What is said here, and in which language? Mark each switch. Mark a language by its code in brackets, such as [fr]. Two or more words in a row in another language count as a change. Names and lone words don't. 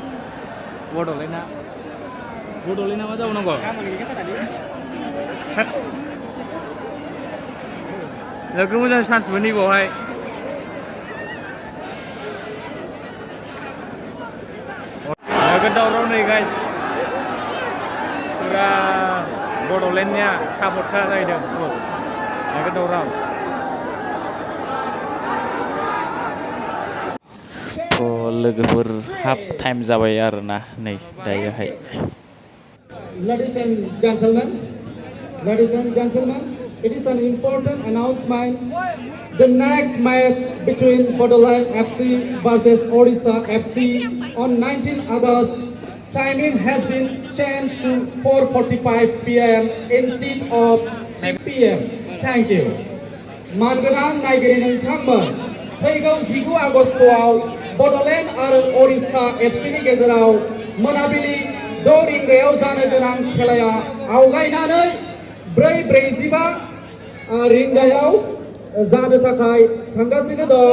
[brx] बड'लेण्डआ मा जाबावनांगौ नोगोर मोजां चान्स मोनो बावहाय नोगोर दावराव नै गाइस फुरा बड'लेण्डनिया सापर्टखा जाहैदों नोगोर दावराव थ' लोगोफोर [en] half time [brx] जाबाय आरोना नै दायोहाय [en] Ladies and gentlemen, it is an important announcement. The next match between Bodoland FC versus Odisha FC on 19 August timing has been changed to 4:45 p.m. instead of 6 p.m. Thank you. [brx] मानगोनां नायगिरि नोंथांमोन फैगौ 19 आगस्तआव बड'लेण्ड आरो ओडिशा एफसीनि गेजेराव मोनाबिलि 6 रिंगायाव जानो गोनां खेलाया आवगायनानै 4:45 रिंगायाव जानो थाखाय थांगासिनो दं।